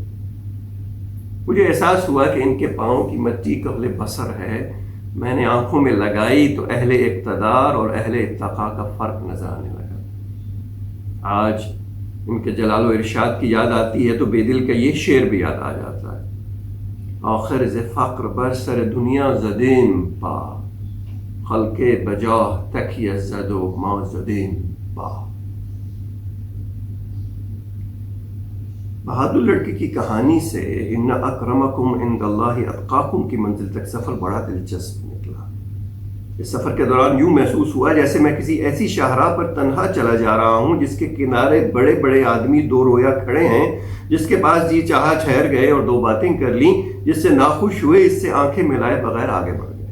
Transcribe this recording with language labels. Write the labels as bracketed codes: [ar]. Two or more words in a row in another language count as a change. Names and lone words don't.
[ur] مجھے احساس ہوا کہ ان کے پاؤں کی مٹی قبل بصر ہے۔ میں نے آنکھوں میں لگائی تو اہل اقتدار اور اہل اتقاء کا فرق نظر آنے لگا۔ آج ان کے جلال و ارشاد کی یاد آتی ہے تو بے دل کا یہ شعر بھی یاد آ جاتا ہے، [fa] آخر ز فقر بر سر دنیا زدیم پا، خلق بجاہ تکیہ زد و ما زدیم پا۔ [ur] بہادر لڑکے کی کہانی سے [ar] ان اکرمکم عند اللہ اتقاکم [ur] کی منزل تک سفر بڑا دلچسپ نکلا۔ اس سفر کے دوران یوں محسوس ہوا جیسے میں کسی ایسی شاہراہ پر تنہا چلا جا رہا ہوں جس کے کنارے بڑے بڑے آدمی 2 رویا کھڑے ہیں، جس کے پاس جی چاہا ٹھہر گئے اور 2 باتیں کر لیں، جس سے ناخوش ہوئے اس سے آنکھیں ملائے بغیر آگے بڑھ گئے۔